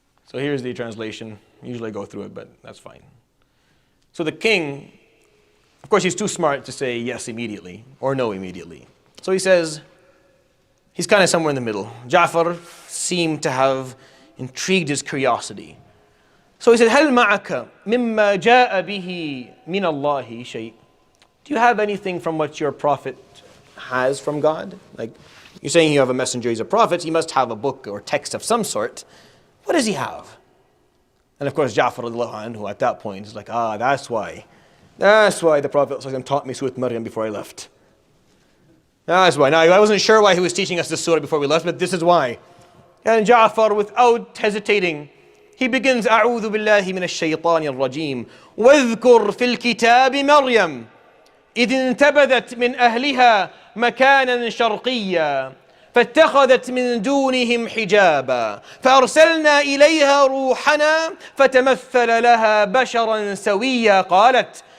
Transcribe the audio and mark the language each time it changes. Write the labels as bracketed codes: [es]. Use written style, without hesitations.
[en] So here's the translation. Usually I go through it, but that's fine. So the king, of course, he's too smart to say yes immediately or no immediately. So he says, he's kind of somewhere in the middle. Ja'far seemed to have intrigued his curiosity. So he said, [ar] هل معك مما جاء به من الله شيء? [en] Do you have anything from what your prophet has from God? Like, you're saying you have a messenger, he's a prophet, he must have a book or text of some sort. What does he have? And of course, Ja'far who at that point is like, that's why. That's why the Prophet taught me Surah Maryam before I left. That's why. Now, I wasn't sure why he was teaching us this surah before we left, but this is why. And Ja'far, without hesitating, he begins, [ar] أعوذ بالله من الشيطان الرجيم واذكر في الكتاب مريم إذ انتبذت من أهلها مكانا شرقيا فاتخذت من دونهم حجابا فأرسلنا إليها روحنا فتمثل لها بشرا سويا قالت